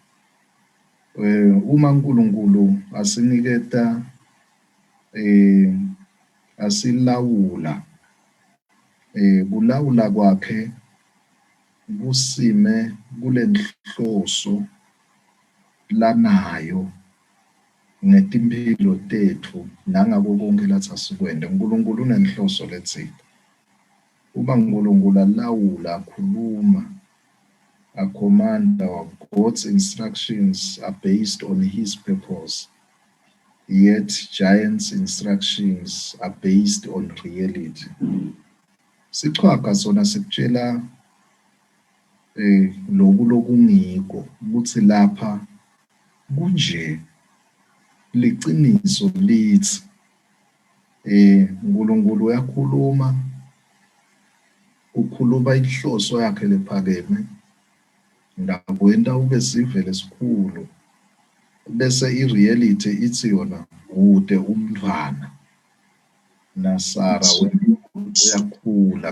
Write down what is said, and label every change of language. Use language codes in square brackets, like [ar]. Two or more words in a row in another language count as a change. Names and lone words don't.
[ss] Uma uNkulunkulu asiniketa asilawula, kulawula kwakhe kusime kulenhloso lanayo ngetimphilo tethu nangako konke lathi asikwende. uNkulunkulu unenhloso lethile. Uma uNkulunkulu alawula, akhuluma, akhomanda, [en] God's instructions are based on his purpose, yet giants' instructions are based on reality. [ss] Sichwaga sona sikutshela lokungiko ukuthi lapha kunje, liciniso lithi uNkulunkulu uyakhuluma, ukhuluma inhloso yakhe lephakeme ngakwenta ube sive lesikhulu, bese i-reality ithi yona kude umntfwana naSara uyakhula.